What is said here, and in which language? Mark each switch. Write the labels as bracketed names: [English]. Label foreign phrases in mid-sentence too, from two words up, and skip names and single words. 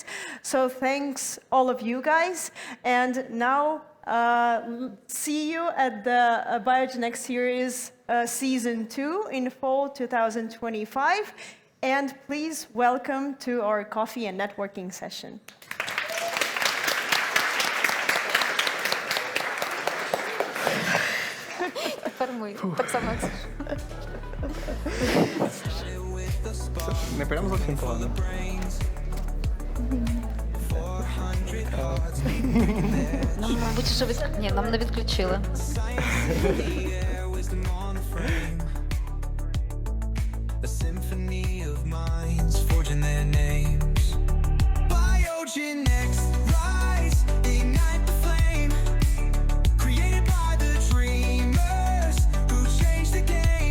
[English] So thanks all of you guys. And now see you at the BioGENext Series Season 2 in fall 2025. And please welcome to our coffee and networking session. [Ukrainian] Не прям зовсім погано. Нам, мабуть, що Ні, нам не відключили. [English] BioGENext, rise, ignite the flame, created by the dreamers who changed the game.